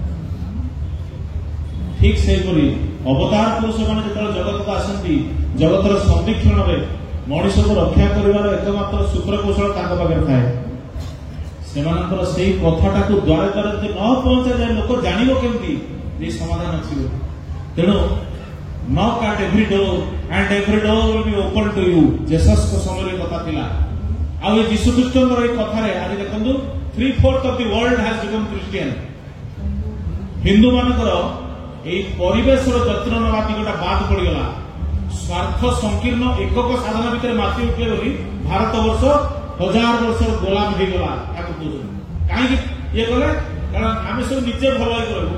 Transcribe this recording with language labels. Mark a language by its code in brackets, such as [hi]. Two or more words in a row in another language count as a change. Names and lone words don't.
[or] ଠିକ୍ ସେହିପରି ଅବତାର ପୁରୁଷ ମାନେ ଯେତେବେଳେ ଜଗତକୁ ଆସନ୍ତି, ଜଗତର ସନ୍ଦିକ୍ଷଣରେ ମଣିଷକୁ ରକ୍ଷା କରିବାର ଏକମାତ୍ର ସୂତ୍ରକୌଶଳ ତାଙ୍କ ପାଖରେ ଥାଏ। ସେମାନଙ୍କର ସେଇ କଥାଟାକୁ ଦ୍ୱାରେ ଦ୍ୱାରେ ଯଦି ନ ପହଞ୍ଚାଯାଏ ଲୋକ ଜାଣିବ କେମିତି ଯେ ସମାଧାନ ଅଛି। ତେଣୁ [en] knock at every door and every door will be open to you, [or] ଜେସସ୍ଙ୍କ ସମୟରେ କଥା ଥିଲା। ଆଉ ଏ ଯୀଶୁଖ୍ରୀଷ୍ଟଙ୍କର ଏଇ କଥାରେ ଆଜି ଦେଖନ୍ତୁ 3/4 [en] of the world has become Christian। [or] ହିନ୍ଦୁ ମାନଙ୍କର ଏଇ ପରିବେଶର ଯତ୍ନ ନେବା ଦିଗଟା ବାଦ ପଡିଗଲା। ସ୍ୱାର୍ଥ ସଂକୀର୍ଣ୍ଣ ଏକକ ସାଧନ ଭିତରେ ମାତି ଉଠିଲେ ବୋଲି ଭାରତ ବର୍ଷ 1000 ବର୍ଷର ଗୋଲାମ ହେଇଗଲା। ତାକୁ କହୁଛନ୍ତି କାହିଁକି ଇଏ କଲେ, କାରଣ ଆମେ ସବୁ ନିଜେ ଭଲ ହେଇକି ରହିବୁ।